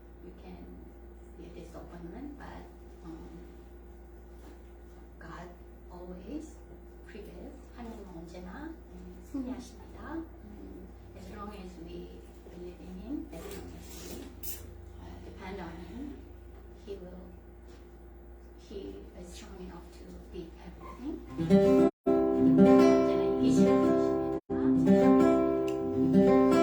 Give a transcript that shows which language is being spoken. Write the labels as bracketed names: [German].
[English] We can feel disappointment, but God always prevails. [Korean] 하나님은 언제나 승리하십니다. [English] As long as we believe in Him, as long as we depend on Him, He is strong enough to beat everything. [Korean] 언제나 이기시는 분이십니다.